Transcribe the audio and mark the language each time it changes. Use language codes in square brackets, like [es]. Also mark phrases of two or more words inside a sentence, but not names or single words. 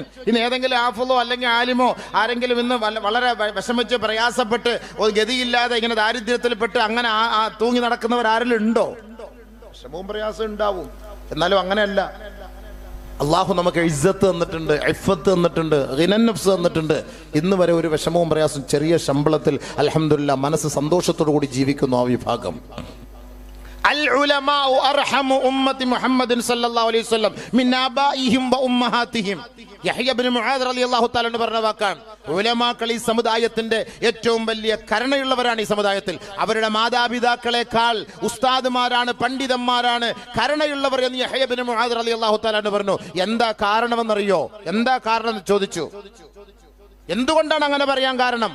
[ml] ഇന്ന് ഏതെങ്കിലും ഹാഫിളോ അല്ലെങ്കിൽ ആലിമോ ആരെങ്കിലും ഇന്ന് വളരെ വിഷമിച്ച് പ്രയാസപ്പെട്ട് ഗതിയില്ലാതെ ഇങ്ങനെ ദാരിദ്ര്യത്തിൽപ്പെട്ട് അങ്ങനെ തൂങ്ങി നടക്കുന്നവർ ആരെങ്കിലും ഉണ്ടോ? വിഷമവും പ്രയാസം ഉണ്ടാവും. എന്നാലും അങ്ങനെയല്ല. അള്ളാഹു നമുക്ക് ഇസ്സത്ത് തന്നിട്ടുണ്ട്, ഇഫ്ഫത്ത് തന്നിട്ടുണ്ട്, [ar] غنى النفس [ml] തന്നിട്ടുണ്ട്. ഇന്ന് വരെ ഒരു വിഷമവും പ്രയാസം ചെറിയ ശമ്പളത്തിൽ അൽഹംദുലില്ലാ മനസ്സ് സന്തോഷത്തോടു കൂടി ജീവിക്കുന്നു ആ വിഭാഗം. [ar] العلماء أرحم أمة محمد صلى الله عليه وسلم من آبائهم وأمهاتهم. [ml] യഹ്യ ഇബ്നു മുആദ് [ar] رضي الله تعالى [ml] പറഞ്ഞ വാക്കാണ്. ഉലമാക്കൾ ഈ സമുദായത്തിന്റെ ഏറ്റവും വലിയ കരുണയുള്ളവരാണ്. ഈ സമുദായത്തിൽ അവരുടെ മാതാപിതാക്കളെക്കാൾ ഉസ്താദുമാരാണ്, പണ്ഡിതന്മാരാണ്, കരുണയുള്ളവർ എന്ന് യഹ്യ ഇബ്നു മുആദ് [ar] رضي الله تعالى [ml] പറഞ്ഞു. എന്താ കാരണമെന്നറിയോ? എന്താ കാരണം എന്ന് ചോദിച്ചു. എന്തുകൊണ്ടാണ് അങ്ങനെ പറയാൻ കാരണം?